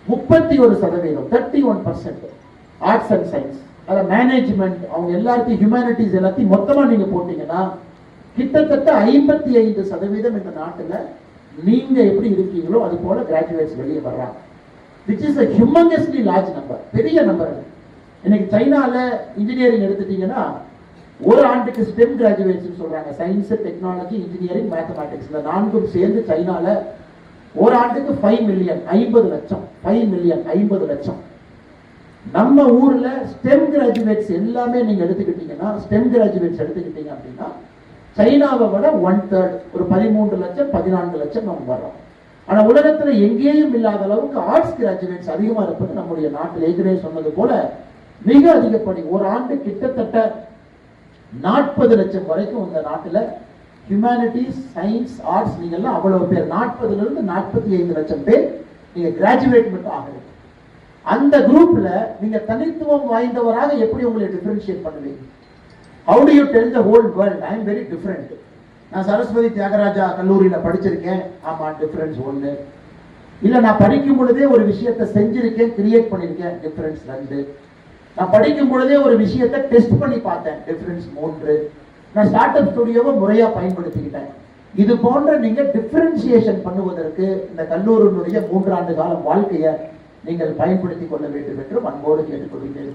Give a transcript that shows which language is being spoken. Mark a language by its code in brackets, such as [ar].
[ta] 31% 31% arts and science, அத management, அவங்க எல்லாத்தையும் ஹியூமனிட்டிஸ் எல்லாத்தையும் மொத்தமா நீங்க போட்டீங்கன்னா கிட்டத்தட்ட 55% இந்த நாட்டுல நீங்க எப்படி இருக்கீங்களோ அது போல கிராஜுவேட்ஸ் வெளியே வர்றாங்க. [en] which is a humongously large number, [ta] பெரிய நம்பர். இன்னைக்கு சைனால இன்ஜினியரிங் எடுத்துட்டீங்கன்னா ஒரு ஆண்டுக்கு ஸ்டெம் கிராஜுவேட்ஸ் சொல்றாங்க, சயின்ஸ், டெக்னாலஜி, இன்ஜினியரிங், மேத்தமேட்டிக்ஸ், இந்த நான்கும் சேர்ந்து சைனால ஒரு ஆண்டுக்கு 5 மில்லியன் 50 லட்சம் 5 மில்லியன் 50 லட்சம். நம்ம ஊர்ல ஸ்டெம் கிராஜுவேட்ஸ் எல்லாமே நீங்க எடுத்துக்கிட்டீங்கன்னா, ஸ்டெம் கிராஜுவேட்ஸ் எடுத்துக்கிட்டீங்க அப்படின்னா சைனாவை விட 1/3, ஒரு 13 லட்சம் 14 லட்சம் நம்ம வர்றோம். ஆனா உலகத்துல எங்கேயும் இல்லாத அளவுக்கு ஆர்ட்ஸ் கிராஜுவேட்ஸ் அதிகமா இருப்பது நம்முடைய நாட்டில். ஏற்கனவே சொன்னது போல மிக அதிகப்படி ஒரு ஆண்டு கிட்டத்தட்ட 40 லட்சம் வரைக்கும் இந்த நாட்டுல ஹியூமனிட்டிஸ், சயின்ஸ், ஆர்ட்ஸ் நீங்க எல்லாம் அவ்வளவு பேர், 40 இருந்து 45 லட்சம் பேர் நீங்க கிராஜுவேட் மட்டும் ஆகுறீங்க. அந்த குரூப்ல நீங்க தனித்துவம் வாய்ந்தவராக எப்படி உங்களை டிஃபரன்ஷியேட் பண்ணுவீங்க? [en] How do you tell the whole world I am very different? [ta] நான் சரஸ்வதி தியாகராஜா கல்லூரியில படிச்சிருக்கேன், ஆமா டிஃபரன்ஸ் 1. இல்ல நான் படிக்கும் பொழுதே ஒரு விஷயத்தை செஞ்சிருக்கேன், கிரியேட் பண்ணிருக்கேன், டிஃபரன்ஸ் 2. நான் படிக்கும் பொழுதே ஒரு விஷயத்தை டெஸ்ட் பண்ணி பார்த்தேன், டிஃபரன்ஸ் 3. நான் ஸ்டார்ட் அப் ஸ்டுடியோவை முறையா பயன்படுத்திக்கிட்டேன். இது போன்ற நீங்க டிஃபரன்சியேஷன் பண்ணுவதற்கு இந்த கல்லூரியினுடைய 3 ஆண்டு கால வாழ்க்கையை நீங்கள் பயன்படுத்தி கொள்ள வேண்டும் என்று அன்போடு கேட்டுக்கொள்கிறேன்.